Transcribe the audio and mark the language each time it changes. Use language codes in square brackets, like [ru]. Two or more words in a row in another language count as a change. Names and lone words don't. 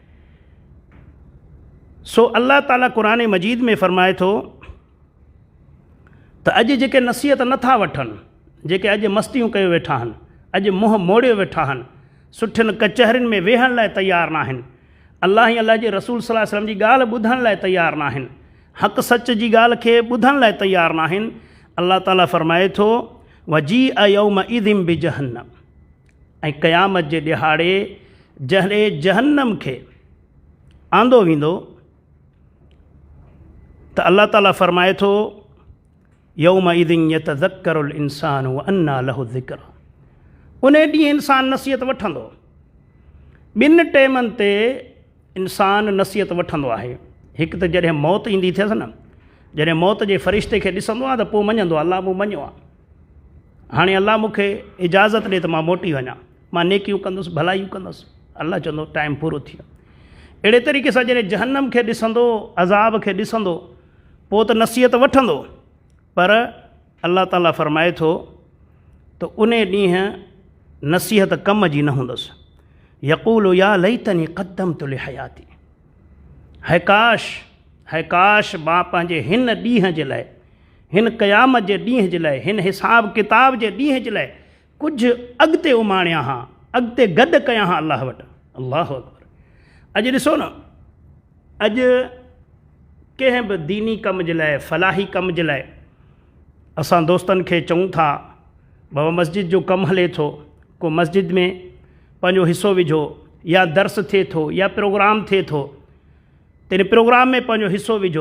[sd] सो अल्लाह ताला क़ुरान मजीद में फ़रमाए थो त अॼु जेके नसीहत नथा वठनि, जेके अॼु मस्तियूं कयो वेठा आहिनि, अॼु मुंहुं मोड़ियो वेठा आहिनि, सुठियुनि कचहरियुनि में वेहण लाइ तयारु न आहिनि, अल्लाह ऐं अल्लाह जे रसूल [ar] صلى الله عليه وسلم [sd] जी ॻाल्हि ॿुधण लाइ तयारु न आहिनि, हक़ सच जी ॻाल्हि खे ॿुधण लाइ तयारु न आहिनि, अल्लाह ताला फ़रमाए थो [ar] وجيء يومئذ بجهنم. [sd] ऐं क़यामत जे ॾिहाड़े जॾहिं जहन्नम खे आंदो वेंदो त अल्लाह ताला फ़रमाए थो [ar] يومئذ يتذكر الإنسان وأنى له الذكرى. [sd] उन ॾींहुं इंसानु नसीहत वठंदो। ॿिनि टेमनि ते इंसानु नसीहत वठंदो आहे। हिकु त जॾहिं मौत ईंदी थियसि न, जॾहिं मौत जे फ़रिश्ते खे ॾिसंदो आहे त पोइ मञंदो अलाह मूं मञियो आहे, हाणे अलाह मूंखे इजाज़त ॾे त मां मोटी वञा, मां नेकियूं कंदुसि, भलाइयूं कंदुसि। अलाह चवंदो टाइम पूरो थी वियो। अहिड़े तरीक़े सां जॾहिं जहन्नम खे ॾिसंदो, अज़ाब खे ॾिसंदो, पोइ त नसीहत वठंदो, पर अलाह ताला फ़रमाए थो त उन ॾींहुं नसीहत कम जी न हूंदसि। [ar] يقول يا ليتني قدمت لحياتي, [sd] है काश मां पंहिंजे हिन ॾींहं जे लाइ, हिन क़यामत जे ॾींहं जे लाइ, हिन हिसाब किताब जे ॾींहं जे लाइ कुझु अॻिते उमाणिया हा, अॻिते गॾु कया हा अलाह वटि। [ar] الله أكبر. [sd] अॼु ॾिसो न, अॼु कंहिं बि दीनी कम जे लाइ, फलाही कम जे लाइ असां दोस्तनि खे चऊं था बाबा मस्जिद जो कमु हले थो, को मस्जिद में पंहिंजो हिसो विझो, या दर्स थिए थो, या प्रोग्राम थिए थो, त इन प्रोग्राम में पंहिंजो हिसो विझो।